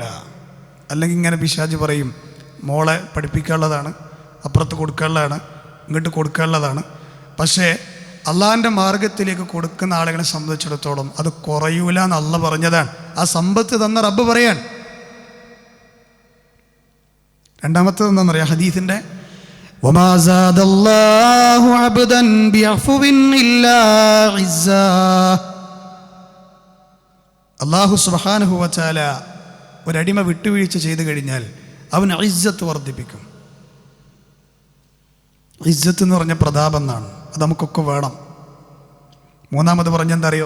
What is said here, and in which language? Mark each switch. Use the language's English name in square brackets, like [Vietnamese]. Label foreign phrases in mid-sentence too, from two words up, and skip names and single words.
[Malayalam] അല്ലെങ്കിൽ ഇങ്ങനെ പിശാച് പറയും, മോളെ പഠിപ്പിക്കാനുള്ളതാണ്, അപ്പുറത്ത് കൊടുക്കാനുള്ളതാണ്, ഇങ്ങോട്ട് കൊടുക്കാനുള്ളതാണ്. പക്ഷേ അള്ളാഹിൻ്റെ മാർഗത്തിലേക്ക് കൊടുക്കുന്ന ആളുകളെ സംബന്ധിച്ചിടത്തോളം അത് കുറയൂല എന്ന് അള്ളാഹ് പറഞ്ഞതാണ്. ആ സമ്പത്ത് തന്ന റബ്ബ് പറയാൻ. രണ്ടാമത്തേത് എന്താണെന്നറിയാം? [Arabic] ഹദീസിൻ്റെ وما زاد الله عبدا بعفو إلا عزا. الله سبحانه وتعالى [Malayalam] ഒരടിമ വിട്ടുവീഴ്ച ചെയ്തു കഴിഞ്ഞാൽ അവൻ ഇസ്സത്ത് വർദ്ധിപ്പിക്കും. ഇസ്സത്ത് എന്ന് പറഞ്ഞ പ്രതാപം എന്നാണ്. അത് നമുക്കൊക്കെ വേണം. മൂന്നാമത് പറഞ്ഞെന്താ അറിയോ?